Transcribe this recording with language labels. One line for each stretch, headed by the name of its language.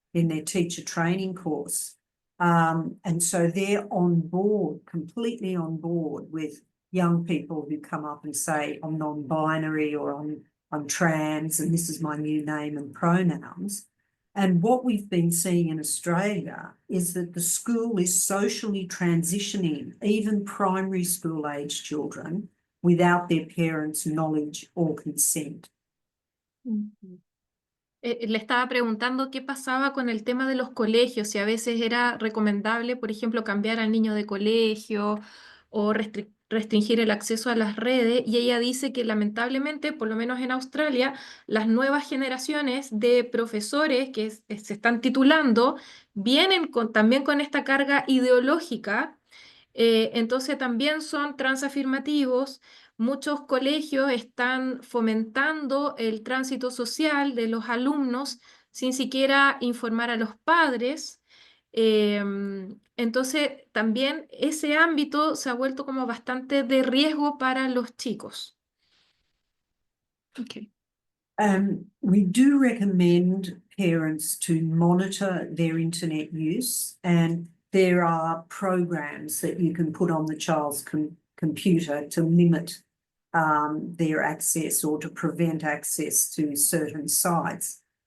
English: in their teacher training course. And so they're on board, completely on board with young people who come up and say, I'm non-binary, or I'm trans, and this is my new name and pronouns. And what we've been seeing in Australia is that the school is socially transitioning even primary school age children without their parents' knowledge or consent.
Spanish: Le estaba preguntando qué pasaba con el tema de los colegios, si a veces era recomendable, por ejemplo, cambiar al niño de colegio o restringir el acceso a las redes, y ella dice que lamentablemente, por lo menos en Australia, las nuevas generaciones de profesores que se están titulando vienen también con esta carga ideológica. Entonces también son transafirmativos. Muchos colegios están fomentando el tránsito social de los alumnos sin siquiera informar a los padres. Entonces también ese ámbito se ha vuelto como bastante de riesgo para los chicos.
English: Okay. We do recommend parents to monitor their internet use, and there are programs that you can put on the child's computer to limit their access or to prevent access to certain sites.